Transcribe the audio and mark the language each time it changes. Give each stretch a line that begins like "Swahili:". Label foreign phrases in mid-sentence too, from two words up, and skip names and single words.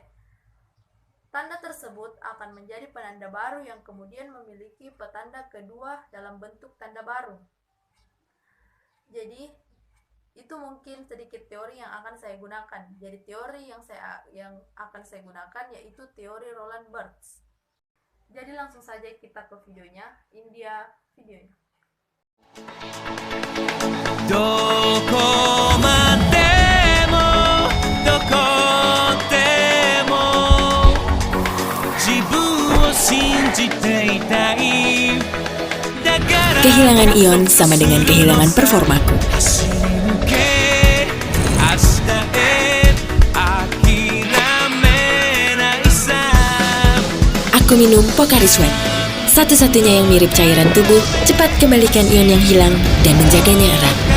Indonesian: Tanda tersebut akan menjadi penanda baru yang kemudian memiliki petanda kedua dalam bentuk tanda baru. Jadi, itu mungkin sedikit teori yang akan saya gunakan. Jadi, teori yang akan saya gunakan yaitu teori Roland Barthes. Jadi, langsung saja kita ke videonya. Ini dia videonya.
Japanese: どこでも自分を信じていたい
Indonesian: Kehilangan ion sama dengan kehilangan performaku. Aku minum Pocari Sweat, satu-satunya yang mirip cairan tubuh, cepat kembalikan ion yang hilang dan menjaganya erat.